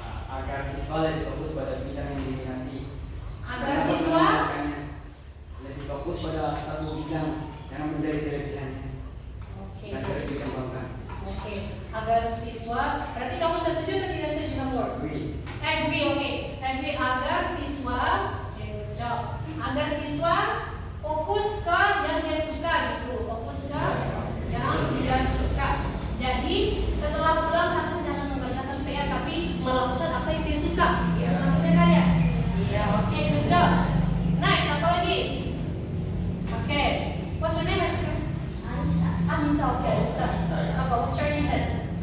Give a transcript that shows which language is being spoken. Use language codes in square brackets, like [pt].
[id] Agar siswa lebih fokus pada bidang yang diminati. Agar siswa lebih fokus pada satu bidang yang menjadi kelebihannya. Oke. Dan terus dikembangkan. Oke. Agar siswa, berarti kamu setuju atau tidak setuju kamu? [en] Agree, oke. [id] Agree agar siswa, [en] good job. [id] Agar siswa fokus ke yang dia suka gitu, fokus ke yang tidak suka. Jadi setelah pulang satu jangan membacakan PR tapi melakukan apa yang dia suka. Ya, maksudnya kan ya? Iya, oke, [en] good job. Nice, [id] apa lagi? Oke. [en] What's your name? [id] Anissa, oke, Anissa. Apa? [en] What's your reason?